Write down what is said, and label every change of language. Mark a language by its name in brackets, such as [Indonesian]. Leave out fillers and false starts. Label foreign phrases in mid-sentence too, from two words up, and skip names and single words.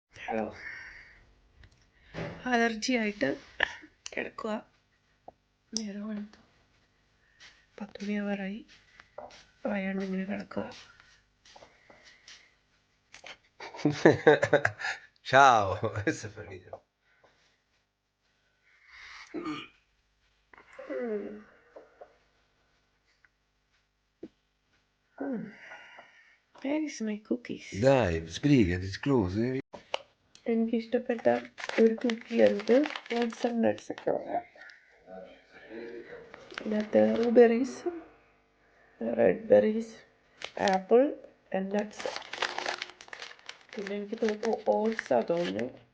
[Malayalam] ഹലോ. അലർജി ആയിട്ട് കിടക്കുക. നേരം വെളുത്തു 10 മണിയാവാറായി. വയ്യാണ്ട് ഇങ്ങനെ കിടക്കുക. [Italian] Ciao, questo è finito. [English] Where is my cookies? [Italian] Dai, sbrigati, scusi. [Malayalam] എനിക്കിഷ്ടപ്പെട്ട ഒരു കുക്കിയുണ്ട്. നട്ട്സ് ഒക്കെ പറയാം. ഇതിനകത്ത് [English] blueberries, red berries, apple and nuts. [Malayalam] പിന്നെ എനിക്ക് തോന്നുന്നു ഓട്സാ തോന്നുന്നു.